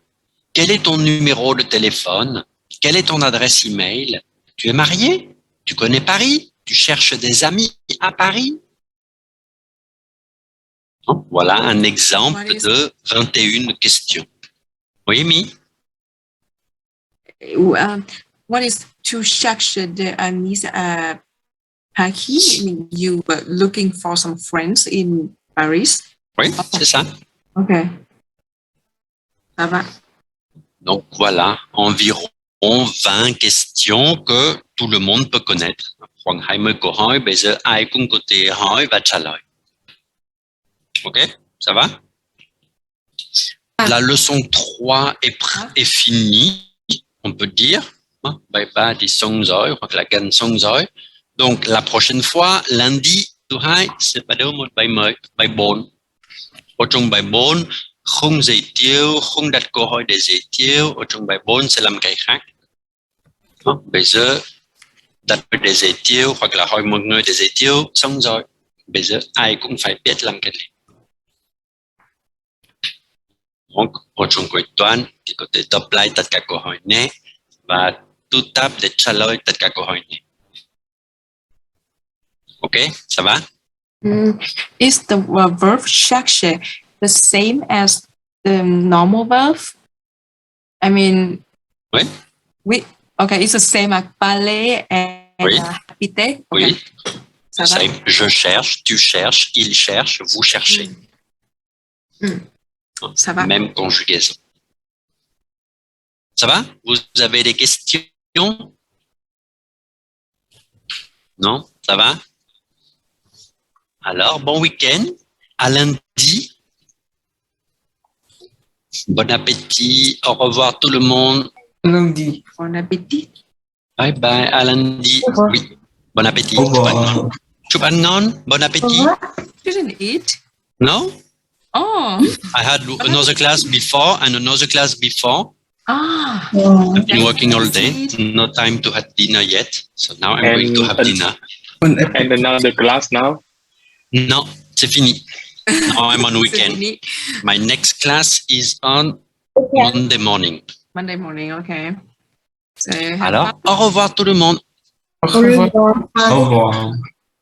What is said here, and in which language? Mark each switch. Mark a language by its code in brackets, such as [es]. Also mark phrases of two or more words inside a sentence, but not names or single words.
[fr] Quel est ton numéro de téléphone? Quelle est ton adresse email? Tu es marié? Tu connais Paris? Tu cherches des amis à Paris? Voilà un exemple de 21 questions. Oui, Mi? [en] What is to [fr] cherche des amis à Paris? [en] I mean, you were looking for some friends in Paris. [fr] Oui, c'est ça. Okay. Ça va. Donc voilà, environ 20 questions que tout le monde peut connaître. [vi] Khoảng 20 câu hỏi, bây giờ ai cũng có thể hỏi và trả lời. [fr] Ok, ça va? La leçon 3 est finie, on peut dire. [vi] Bài 3 thì xong rồi, hoặc là gần xong rồi. [fr] Donc la prochaine fois, lundi [vi] thứ hai sẽ bắt đầu một bài mới, bài 4. Ở trong bài 4, không giới thiệu, không đặt câu hỏi để giới thiệu. Ở trong bài 4 sẽ làm cái khác. Bây giờ đặt để giới thiệu hoặc là hỏi một người để giới thiệu xong rồi. Bây giờ ai cũng phải biết làm cái này. Donc, ở trong cuối tuần thì có thể đọc lại tất cả câu hỏi này và tu tập để trả lời tất cả câu hỏi này. [fr] Ok, ça va? [en] Is the verb chercher the same as the normal verb? I mean, [fr] Oui. [en] Okay, it's the same as parler and [fr] Oui. [en] habiter. Okay. [fr] Oui. Ça va? [en] Same. [fr] Je cherche, tu cherches, il cherche, vous cherchez. Ça va. Même conjugaison. Ça va? Vous avez des questions? Non? Ça va? Alors, bon week-end. À lundi. Bon appétit. Au revoir tout le monde. Lundi. Bon appétit. Bye bye. À lundi. Au revoir. Oui. Bon appétit. Au revoir. [vi] Chupan ngon. [fr] Bon appétit. [en] Didn't eat. No? Oh. I had another class before and another class before. Ah. Oh, I've been working all day. No time to have dinner yet. So now I'm going to have dinner. And another class now. No, [fr] c'est fini. [en] Now I'm on [fr] C'est [en] weekend. [fr] fini. [en] My next class is on Monday morning. Monday morning, okay. So have [fr] Alors, [en] fun. [fr] au revoir tout le monde. Au revoir. Au revoir.